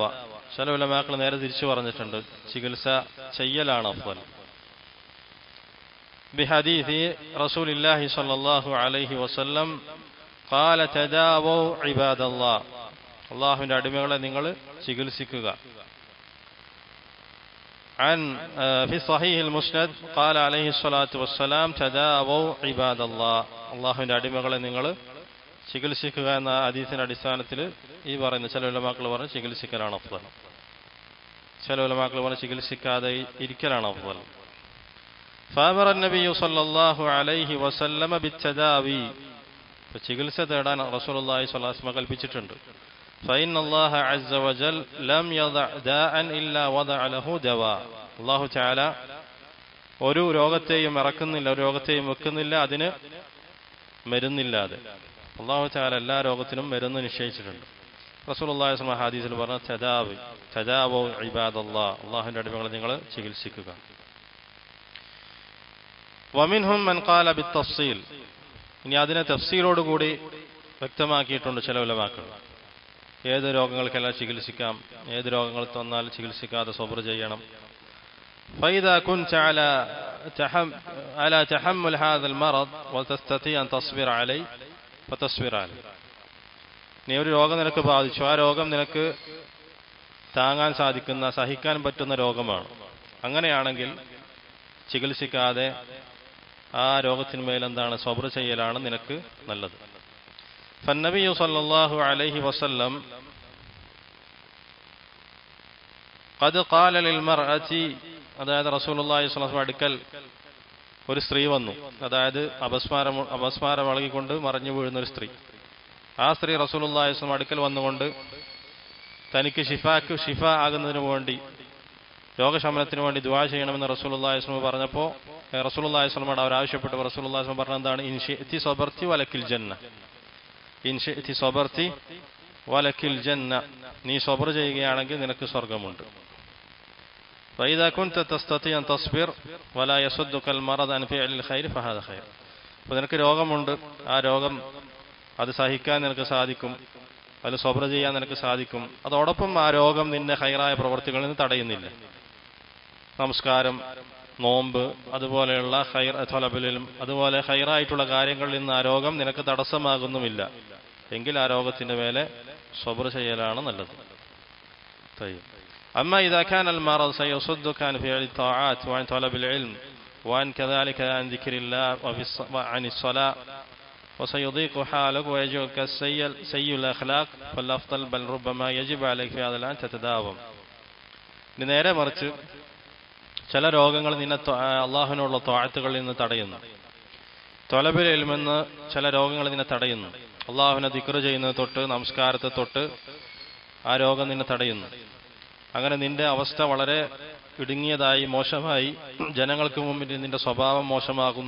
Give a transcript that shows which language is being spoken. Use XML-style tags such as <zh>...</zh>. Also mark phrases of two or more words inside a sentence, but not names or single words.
<ml>ചില ഉലമാക്കൾ നേരെ തിരിച്ചു പറഞ്ഞിട്ടുണ്ട്, ചികിത്സ ചെയ്യലാണ് അഫ്ദൽ.</ml> <ar>بحديث رسول الله صلى الله عليه وسلم قال تداووا عباد الله.</ar> <ml>അല്ലാഹുവിന്റെ അടിമകളെ നിങ്ങൾ ചികിത്സിക്കുക.</ml> <ar>عن في صحيح المسند قال عليه الصلاة والسلام تداووا عباد الله.</ar> <ml>അല്ലാഹുവിന്റെ അടിമകളെ നിങ്ങൾ ചികിത്സിക്കുക എന്ന ഹദീസിന്റെ അടിസ്ഥാനത്തിൽ ഈ പറയുന്ന ചില ഉലമാക്കൾ പറഞ്ഞ് ചികിത്സിക്കലാണ് അഫ്ദൽ, ചില ഉലമാക്കൾ പറഞ്ഞ് ചികിത്സിക്കാതെ ഇരിക്കലാണ് അഫ്ദൽ.</ml> <ar>فأمر النبي صلى الله عليه وسلم بالتداوي.</ar> <ml>ചികിത്സ തേടാൻ</ml> <ar>رسول الله صلى الله عليه وسلم</ar> <ml>കൽപ്പിച്ചിട്ടുണ്ട്.</ml> <ar>فإن الله عز وجل لم يضع داء إلا وضع له دواء.</ar> <ml>അല്ലാഹു തആല ഒരു രോഗത്തെയും ഇറക്കുന്നില്ല, ഒരു രോഗത്തെയും വെക്കുന്നില്ല അതിന് മരുന്നില്ലാതെ. അല്ലാഹു തആല എല്ലാ രോഗത്തിനും മരുന്ന് നിശ്ചയിച്ചിട്ടുണ്ട്.</ml> <ar>رسول الله صلى الله عليه وسلم</ar> <ml>ഹദീസിൽ പറഞ്ഞ</ml> <ar>تداووا عباد الله,</ar> <ml>അല്ലാഹുവിന്റെ അടിമകളെ നിങ്ങൾ ചികിത്സിക്കുക.</ml> <ar>ومنهم من قال بالتفصيل.</ar> <ml>ഇനി അതിനെ തഫ്സീലോട് കൂടി വ്യക്തമാക്കിയിട്ടുണ്ട് ചില ഉലമാക്കൾ. ഏത് രോഗങ്ങൾക്കെല്ലാം ചികിത്സിക്കാം, ഏത് രോഗങ്ങൾ തന്നാൽ ചികിത്സിക്കാതെ സബ്ർ ചെയ്യണം.</ml> <ar>فإذا كنت على تحمل هذا المرض وتستطيع أن تصبر عليه فتصبر عليه.</ar> <ml>നീ ഒരു രോഗം നിനക്ക് ബാധിച്ചു, ആ രോഗം നിനക്ക് താങ്ങാൻ സാധിക്കുന്ന, സഹിക്കാൻ പറ്റുന്ന രോഗമാണ്. അങ്ങനെയാണെങ്കിൽ ചികിത്സിക്കാതെ ആ രോഗത്തിന്മേൽ സബ്ർ ചെയ്യലാണ് നിനക്ക് നല്ലത്.</ml> <ar>فالنبي صلى الله عليه وسلم قد قال للمرأة.</ar> <ml>അതായത്</ml> <ar>رسول الله صلى الله عليه وسلم</ar> <ml>അടുക്കൽ ഒരു സ്ത്രീ വന്നു, അതായത് അപസ്മാരം ഇളകിക്കൊണ്ട് മറിഞ്ഞു വീഴുന്ന ഒരു സ്ത്രീ. ആ സ്ത്രീ</ml> <ar>رسول الله صلى الله عليه وسلم</ar> <ml>അടുക്കൽ വന്നുകൊണ്ട് തനിക്ക് ഷിഫ ആകുന്നതിന് വേണ്ടി, രോഗശമനത്തിന് വേണ്ടി ദുആ ചെയ്യണമെന്ന്</ml> <ar>رسول الله صلى الله عليه وسلم</ar> <ml>പറഞ്ഞപ്പോൾ</ml> <ar>رسول الله صلى الله عليه وسلم</ar> <ml>അവർ ആവശ്യപ്പെട്ടു.</ml> <ar>رسول الله صلى الله عليه وسلم</ar> <ml>പറഞ്ഞതാണ്</ml> <ar>إن شئت صبرت ولك الجنة. إن شئت صبرت ولك الجنة.</ar> <ml>നീ സബ്ർ ചെയ്യുകയാണെങ്കിൽ നിനക്ക് സ്വർഗ്ഗമുണ്ട്.</ml> <ar>فإذا كنت تستطيع أن تصبر ولا يصدك المرض عن فعل الخير فهذا خير.</ar> <ml>അപ്പോൾ നിനക്ക് രോഗമുണ്ട്, ആ രോഗം അത് സഹിക്കാൻ നിനക്ക് സാധിക്കും, അതിൽ സബ്ർ ചെയ്യാൻ നിനക്ക് സാധിക്കും. അതോടൊപ്പം ആ രോഗം നിന്നെ ഹൈറായ പ്രവർത്തികളിൽ നിന്ന് തടയുന്നില്ല. നമസ്കാരം, നോമ്പ്, അതുപോലെയുള്ള അതുപോലെ ഹൈറായിട്ടുള്ള കാര്യങ്ങളിൽ നിന്ന് ആ രോഗം നിനക്ക് തടസ്സമാകുന്നുമില്ല എങ്കിൽ ആ രോഗത്തിന്റെ മേലെ സബ്ർ ചെയ്യലാണ് നല്ലത്.</ml> <ar>أما إذا كان المرض سيصدك عن فعل الطاعات وعن طلب العلم وعن كذلك عن ذكر الله وعن الصلاة وسيضيق حالك ويجعلك سيء الأخلاق فالأفضل بل ربما يجب عليك في هذا الآن تتداوم.</ar> <ml>ഇനി നേരെ മറിച്ച് ചില രോഗങ്ങൾ നിന്നെ അള്ളാഹുവിനുള്ള ത്വാഅത്തുകളിൽ നിന്ന് തടയുന്നു.</ml> <ar>طلب العلم</ar> <ml>ചില രോഗങ്ങൾ നിന്നെ തടയുന്നു. അള്ളാഹുവിനെ ദിക്ർ ചെയ്യുന്നത് തൊട്ട് നമസ്കാരത്തെ തൊട്ട് ആ രോഗം നിന്നെ തടയുന്നു. അങ്ങനെ നിന്റെ അവസ്ഥ വളരെ ഇടുങ്ങിയതായി മോശമായി ജനങ്ങൾക്ക് മുമ്പിൽ നിന്റെ സ്വഭാവം മോശമാകുന്നു.</ml>